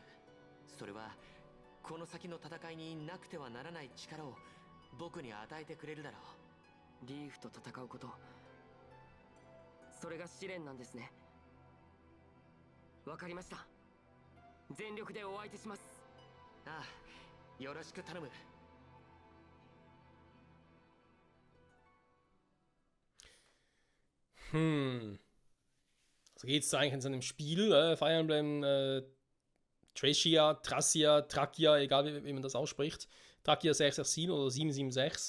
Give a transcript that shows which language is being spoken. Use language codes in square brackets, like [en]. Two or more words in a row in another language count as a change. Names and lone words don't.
[ja] それはこの先の戦いになくてはならない力を僕に与えてくれるだろう。リーフと戦うこと、それが試練なんですね。わかりました。全力でお相手します。ああ、よろしく頼む。 [de] So geht es eigentlich in seinem Spiel. Fire Emblem Trakia, egal wie man das ausspricht. Trakia 667 oder 776.